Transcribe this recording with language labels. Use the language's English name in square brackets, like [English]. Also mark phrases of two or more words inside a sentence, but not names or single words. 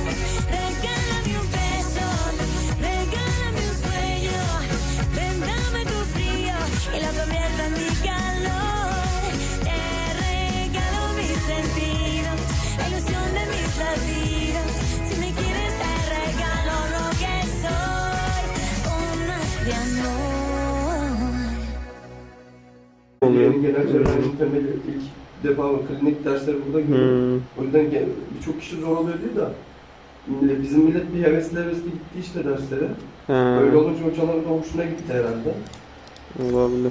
[Spanish] Regálame un beso, regálame un sueño, ven dame tu frío y lo convierto en mi calor. Te regalo mis sentidos, la ilusión de mis latidos. Si me quieres te regalo lo que soy, un mar de amor. [Turkish] Benim genel cerrahinin temeli ilk defa klinik dersleri burada görüyorum. O yüzden birçok kişi zor oluyor değil de bizim millet bir hevesli gitti işte derslere. Öyle olunca hocaların da hoşuna gitti herhalde. Olabilir.